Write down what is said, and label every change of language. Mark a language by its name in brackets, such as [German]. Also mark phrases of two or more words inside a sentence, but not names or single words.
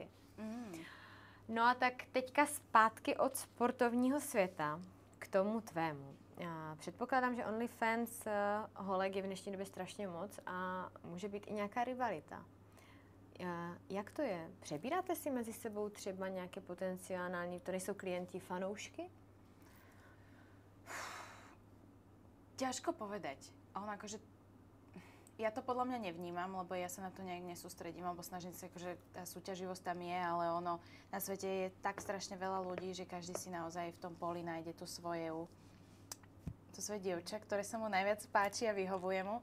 [Czech] No a tak teďka zpátky od sportovního světa k tomu tvému. Já předpokládám, že OnlyFans holek je v dnešní době strašně moc a může být i nějaká rivalita. Jak to je? Přebíráte si mezi sebou třeba nějaké potenciální, to nejsou klienti, fanoušky? [Slovak] Ťažko povedať. Akože ja to podľa mňa nevnímam, lebo ja sa na to nejak nesústredím, alebo snažím sa, akože tá súťaživosť tam je, ale na svete je tak strašne veľa ľudí, že každý si naozaj v tom poli nájde to svoje dievča, ktoré sa mu najviac páči a vyhovuje mu.